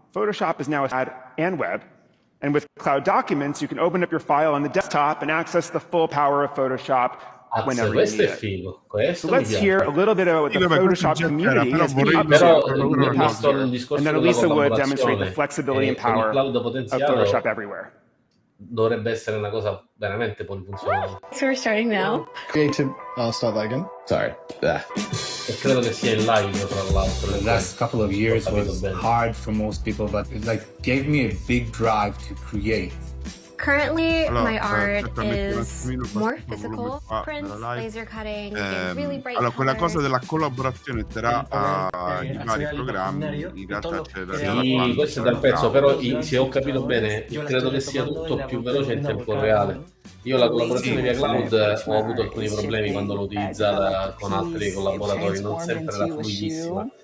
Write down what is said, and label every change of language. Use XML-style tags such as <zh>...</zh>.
<en>Photoshop is now ad and web, and with Cloud Documents, you can open up your file on the desktop and access the full power of Photoshop whenever you need it. So let's hear a little bit about what the Photoshop community has been up to over the past year, and then Elisa would demonstrate the flexibility and power of Photoshop everywhere.</en> <it>dovrebbe essere una cosa veramente polifunzionale.</it> <en>So we're starting now. Creative, I'll start that again. Sorry.</en> <it>E credo che sia in live, tra l'altro.</it> <en>The last couple of years was hard for most people, but it like gave me a big drive to create. Currently, my art is more physical prints, laser cutting, and really bright</en> <it>allora, quella cosa</it> <en>colors.</en> <it>della collaborazione tra i vari programmi, in realtà c'è da Sì, questo è dal pezzo, però se ho capito bene, credo che sia tutto più veloce in tempo reale. Io la collaborazione via cloud ho avuto alcuni problemi quando l'ho utilizzata con altri collaboratori, non sempre era fluidissima.</it>